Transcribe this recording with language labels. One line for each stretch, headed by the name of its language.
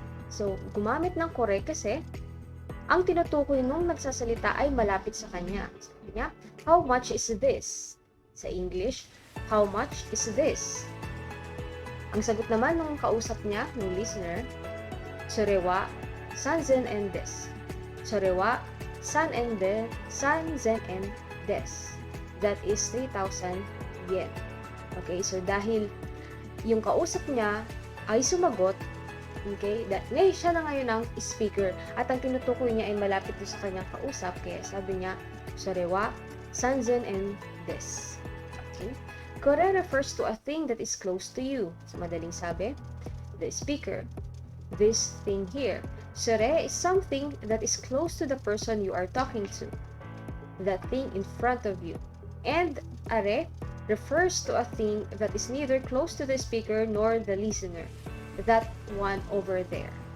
Filipino: So, gumamit ng kore kasi ang tinutukoy nung nagsasalita ay malapit sa kanya. Sabi niya,
English: how much is this?
Filipino: Sa English,
English: how much is this?
Filipino: Ang sagot naman nung kausap niya, ng listener,
Japanese: sore wa sanzen en des. Sore wa sanzen en des.
English: That is 3,000 yen.
Filipino: Okay, so dahil yung kausap niya ay sumagot, okay, ngayon siya na ngayon ang speaker at ang tinutukoy niya ay malapit doon sa kanyang kausap, kaya sabi niya,
Japanese: sore wa sanzen en des.
English: Okay. Kore refers to a thing that is close to you. So,
Filipino: madaling sabi,
English: the speaker. this thing here. Sore is something that is close to the person you are talking to, the thing in front of you. And are refers to a thing that is neither close to the speaker nor the listener, that one over there.